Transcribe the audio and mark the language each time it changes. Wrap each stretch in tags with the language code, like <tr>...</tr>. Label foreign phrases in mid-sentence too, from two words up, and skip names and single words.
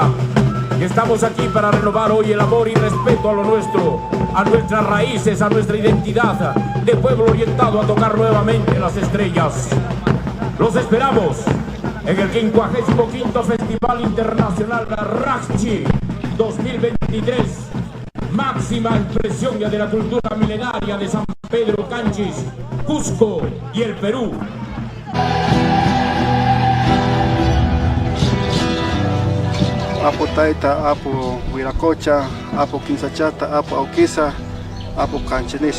<es>Y estamos aquí para renovar hoy el amor y respeto a lo nuestro, a nuestras raíces, a nuestra identidad de pueblo orientado a tocar nuevamente las estrellas. Los esperamos en el 55º Festival Internacional Raxchi 2023, máxima expresión de la cultura milenaria de San Pedro Canchis, Cusco y el Perú. Apo Taita, Apo Huiracocha, Apo Quinzachata, Apo Auquisa, Apo Canchenizo.</es>